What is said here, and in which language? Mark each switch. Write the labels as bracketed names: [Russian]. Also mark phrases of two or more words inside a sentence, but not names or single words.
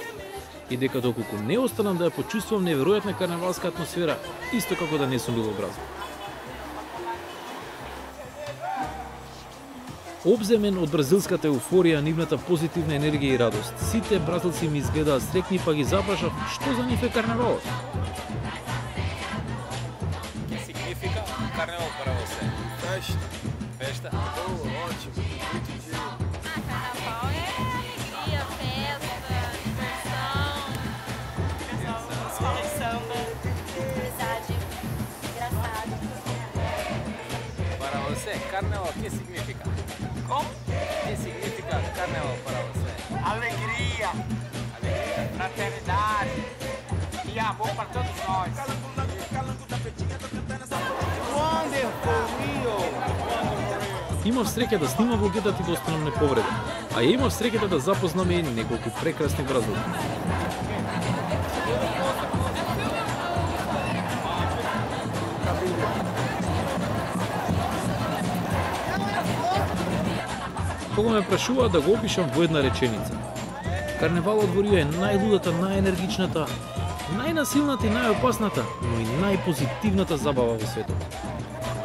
[Macedonian] И дека доколку не останам да ја почувствувам неверојатна карневалска атмосфера, исто како да не сум бил во Бразил. Обземен од бразилската еуфорија, нивната позитивна енергија и радост, сите бразилци ми изгледаат среќни, па ги запрашав што за нив е карневалот. [Portuguese] Que significa carnaval para você? Festa. Festa? Oh, ótimo. Muito dia. Carnaval é alegria, festa, diversão, escola de samba, amizade, engraçado. Para você, carnaval, o que significa? Como? O que significa carnaval para você? Alegria, Alegria. fraternidade e amor para todos nós. [English] Wonderful Rio! [Macedonian] Имав среќа да снимам влогетата и да останам неповреден, а ја имав среќата да запознам и неколку прекрасни бразилци. Кога ме прашуваат да го опишам во една реченица, карневалот во Рио е најлудата, најенергичната, најнасилната и најопасната, но и најпозитивната забава во светот.